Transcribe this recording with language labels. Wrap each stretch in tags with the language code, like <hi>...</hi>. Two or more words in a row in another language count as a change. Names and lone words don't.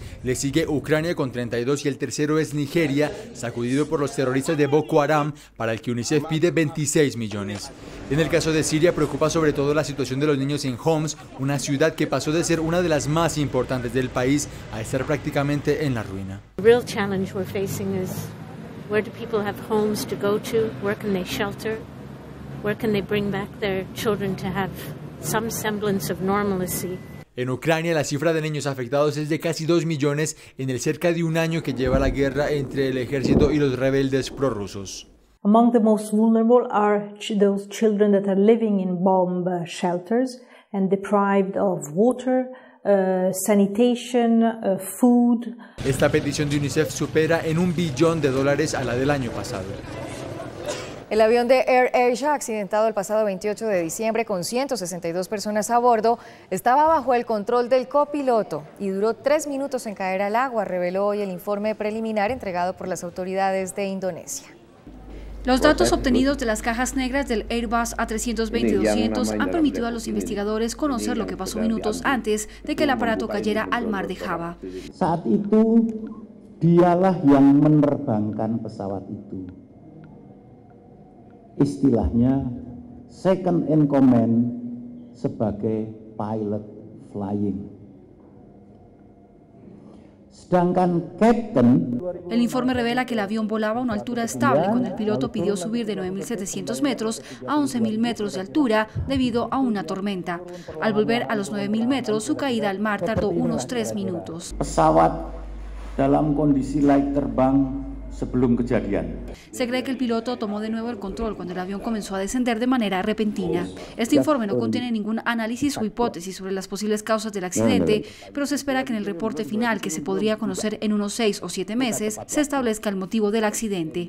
<es>Le sigue Ucrania con 32 y el tercero es Nigeria, sacudido por los terroristas de Boko Haram, para el que UNICEF pide 26 millones. En el caso de Siria preocupa sobre todo la situación de los niños en Homs, una ciudad que pasó de ser una de las más importantes del país a estar prácticamente en la ruina.</es> <en>The real challenge we're facing is where do people have homes to go to? Where can they shelter? Where can they bring back their children to have some semblance of normalcy?</en> <es>En Ucrania, la cifra de niños afectados es de casi 2 millones en el cerca de un año que lleva la guerra entre el ejército y los rebeldes prorrusos.</es> <en>Among the most vulnerable are those children that are living in bomb shelters and deprived of water, sanitation, food.</en> <es>Esta petición de UNICEF supera en $1 billón a la del año pasado. El avión de Air Asia, accidentado el pasado 28 de diciembre con 162 personas a bordo, estaba bajo el control del copiloto y duró 3 minutos en caer al agua, reveló hoy el informe preliminar entregado por las autoridades de Indonesia. Los datos obtenidos de las cajas negras del Airbus A320-200 han permitido a los investigadores conocer lo que pasó minutos antes de que el aparato cayera al mar de Java.</es> <id>Saat itu, dialah yang menerbangkan pesawat itu. Istilahnya</id> <en>second in command</en> <id>sebagai</id> <en>pilot flying.</en> <es>El informe revela que el avión volaba a una altura estable cuando el piloto pidió subir de 9.700 metros a 11.000 metros de altura debido a una tormenta. Al volver a los 9.000 metros, su caída al mar tardó unos 3 minutos.</es> <id>Pesawat dalam kondisi laik terbang sebelum kejadian.</id> <es>Se cree que el piloto tomó de nuevo el control cuando el avión comenzó a descender de manera repentina. Este informe no contiene ningún análisis o hipótesis sobre las posibles causas del accidente, pero se espera que en el reporte final, que se podría conocer en unos 6 o 7 meses, se establezca el motivo del accidente.</es>